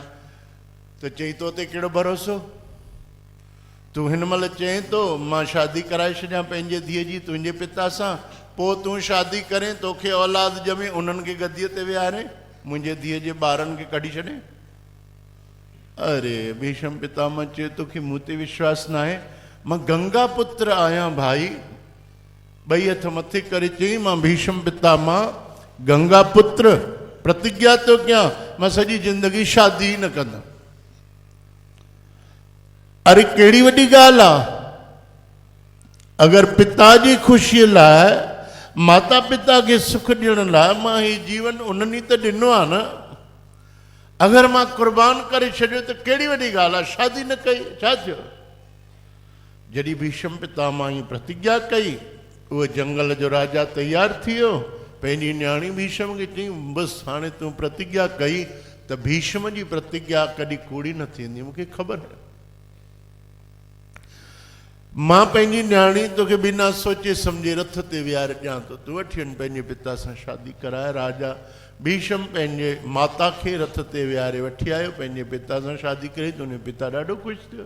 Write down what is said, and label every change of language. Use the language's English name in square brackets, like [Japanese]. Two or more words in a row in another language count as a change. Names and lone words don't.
[Sindhi] त चई तो ते कहिड़ो भरोसो? तूं हिन महिल चएं थो मां शादी कराए छॾियां पंहिंजे धीअ जी तुंहिंजे पिता सां, पोइ तूं शादी करें, तोखे औलाद ॼमे, उन्हनि खे गद्दीअ ते विहारे, मुंहिंजे धीअ जे ॿारनि खे कढी छॾे। अरे भीष्म पितामह चयो तोखे मूं ते विश्वास न आहे? मां गंगा पुत्र आहियां भाई। ॿई हथ मथे करे चई मां भीष्म पितामह गंगा पुत्र प्रतिज्ञा थो कयां, मां सॼी ज़िंदगी शादी न कंदुमि। अरे कहिड़ी वॾी ॻाल्हि आहे? अगरि पिता जी ख़ुशीअ लाइ, माता पिता खे सुख ॾियण लाइ मां हीउ जीवन उन्हनि त ॾिनो आहे न। अगरि मां क़ुर्बान करे छॾियो त कहिड़ी वॾी ॻाल्हि आहे? शादी न कई, छा थियो? जॾहिं भीष्म पितामह जी प्रतिज्ञा कई, उहो जंगल जो राजा तयारु थी वियो। पंहिंजी न्याणी भीष्म खे चई बसि हाणे तूं प्रतिज्ञा कई त भीष्म जी प्रतिज्ञा कॾहिं कूड़ी न थींदी, मूंखे ख़बर आहे। मां पंहिंजी न्याणी तोखे बिना सोचे सम्झे रथ ते विहारे ॾियां थो, तूं वठी वञ पंहिंजे पिता सां शादी कराए। राजा भीष्म पंहिंजे माता खे रथ ते विहारे वठी आयो, पंहिंजे पिता सां शादी करे त उनजो पिता ॾाढो ख़ुशि थियो।